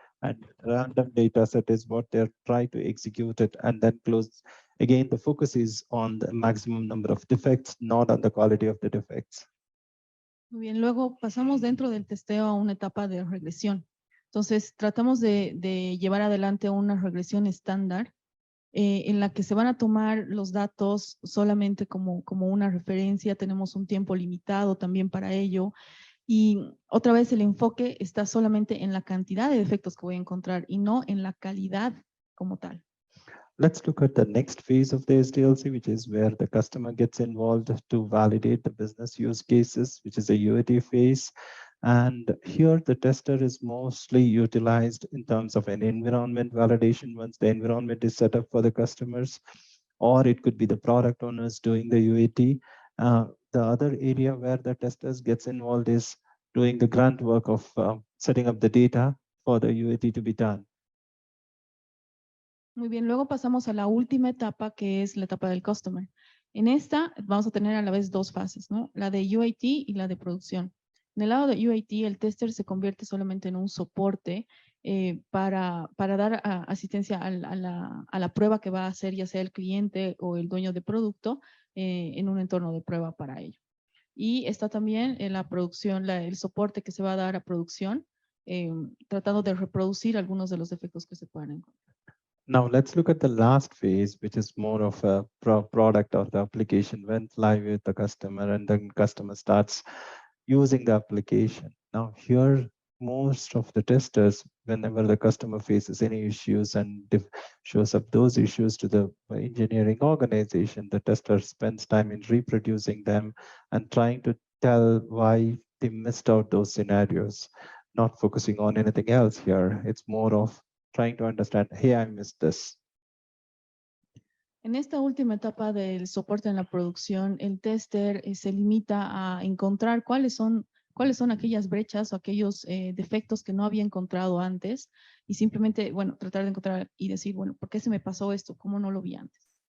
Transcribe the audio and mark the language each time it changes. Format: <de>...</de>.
<en>And random data set is what they're trying to execute it and then close. Again, the focus is on the maximum number of defects, not on the quality of the defects.</en> <es>Muy bien, luego pasamos dentro del testeo a una etapa de regresión. Entonces, tratamos de llevar adelante una regresión estándar en la que se van a tomar los datos solamente como una referencia. Tenemos un tiempo limitado también para ello. Y otra vez el enfoque está solamente en la cantidad de defectos que voy a encontrar y no en la calidad como tal.</es> <en>Let's look at the next phase of the SDLC, which is where the customer gets involved to validate the business use cases, which is a UAT phase. And here the tester is mostly utilized in terms of an environment validation once the environment is set up for the customers, or it could be the product owners doing the UAT. The other area where the testers gets involved is doing the grunt work of setting up the data for the UAT to be done.</en> <es>Muy bien, luego pasamos a la última etapa, que es la etapa del customer. En esta vamos a tener a la vez dos fases, ¿no? La de UAT y la de producción. En el lado de UAT, el tester se convierte solamente en un soporte para dar asistencia a la prueba que va a hacer ya sea el cliente o el dueño de producto en un entorno de prueba para ello. Y está también en la producción, el soporte que se va a dar a producción, tratando de reproducir algunos de los defectos que se puedan encontrar.</es> <en>Now let's look at the last phase, which is more of a product or the application went live with the customer and then customer starts using the application. Now here, most of the testers, whenever the customer faces any issues and shows up those issues to the engineering organization, the tester spends time in reproducing them and trying to tell why they missed out those scenarios, not focusing on anything else here. It's more of trying to understand, hey, I missed this.</en> <es>En esta última etapa del soporte en la producción, el tester se limita a encontrar cuáles son aquellas brechas o aquellos defectos que no había encontrado antes y simplemente, bueno, tratar de encontrar y decir, bueno, ¿por qué se me pasó esto? ¿Cómo no lo vi antes?</es>